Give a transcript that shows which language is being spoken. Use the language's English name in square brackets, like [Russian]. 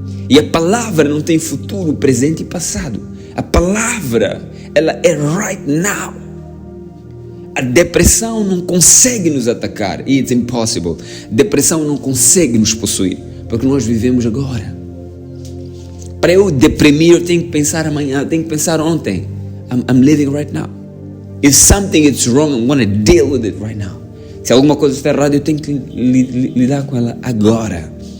[Portuguese] E a palavra não tem futuro, presente e passado. A palavra, ela é [English] right now. [Portuguese] A depressão não consegue nos atacar. [English] It's impossible. [Portuguese] Depressão não consegue nos possuir, porque nós vivemos agora. Para eu deprimir, eu tenho que pensar amanhã, eu tenho que pensar ontem. [English] I'm living right now. If something is wrong, I'm going to deal with it right now. [Portuguese] Se alguma coisa está errada, eu tenho que lidar com ela agora.